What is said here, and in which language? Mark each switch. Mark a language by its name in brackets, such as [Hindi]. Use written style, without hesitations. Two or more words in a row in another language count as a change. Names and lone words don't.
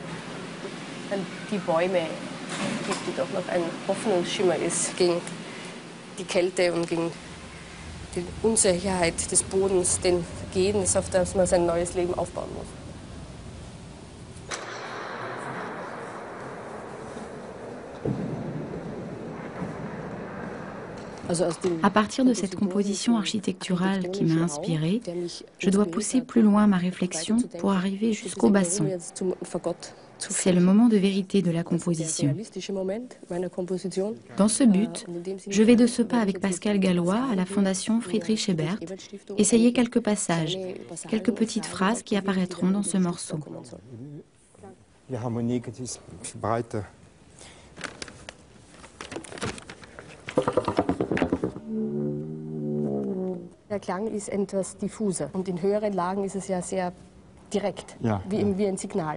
[German] Und die Bäume gibt, die doch noch ein Hoffnungsschimmer ist gegen die Kälte und gegen die Unsicherheit des Bodens, den Vergehens, auf das man sein neues Leben aufbauen muss. [French] À partir de cette composition architecturale qui m'a inspirée, je dois pousser plus loin ma réflexion pour arriver jusqu'au basson. C'est le moment de vérité de la composition. Dans ce but, je vais de ce pas avec Pascal Gallois à la Fondation Friedrich Ebert essayer quelques passages, quelques petites phrases qui apparaîtront dans ce morceau. [German] Der Klang ist etwas diffuser und in höheren Lagen ist es ja sehr direkt, wie ein Signal.